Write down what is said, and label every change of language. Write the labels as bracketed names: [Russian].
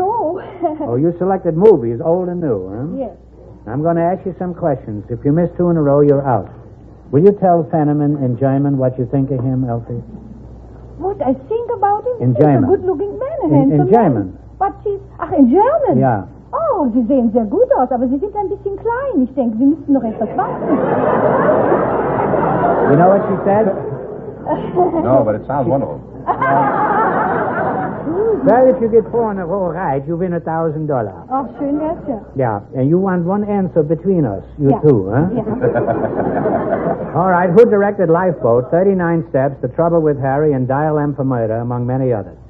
[English] Oh, no. Oh, you selected movies, old and new, huh? Yes. I'm going to ask you some questions. If you miss two in a row, you're out. Will you tell Fannerman and Jaiman what you think of him, Elfie? What I think about him? In Jaiman. He's a good-looking man, handsome. In Jaiman. But she's... Ach, in German? Yeah. [German] Oh, sie sehen sehr gut aus, aber sie sind ein bisschen klein. Ich denke, sie müssen noch etwas warten. [English] You know what she said? No, but it sounds wonderful. Well, if you get four in a row right, you win $1,000. Oh, schön, yes, sir. Yeah, and you want one answer between us, two, huh? Yeah. All right, who directed Lifeboat, 39 Steps, The Trouble with Harry, and Dial M for Murder, among many others?